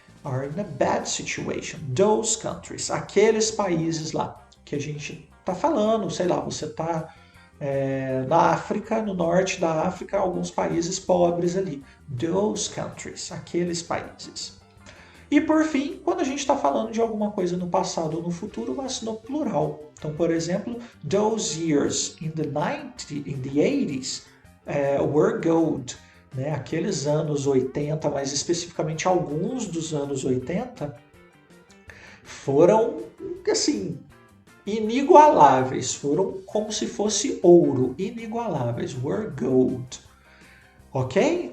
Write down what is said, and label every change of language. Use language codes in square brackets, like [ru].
[en] Are in a bad situation. Those countries, [pt] aqueles países lá que a gente está falando, sei lá, você está na África, no norte da África, alguns países pobres ali. [en] Those countries, [pt] aqueles países. E por fim, quando a gente está falando de alguma coisa no passado ou no futuro, mas no plural. Então, por exemplo, [en] those years in the 80s were gold. [pt] Né? Aqueles anos 80, mais especificamente alguns dos anos 80, foram, assim, inigualáveis, foram como se fosse ouro, inigualáveis, [en] were gold. [pt] Ok?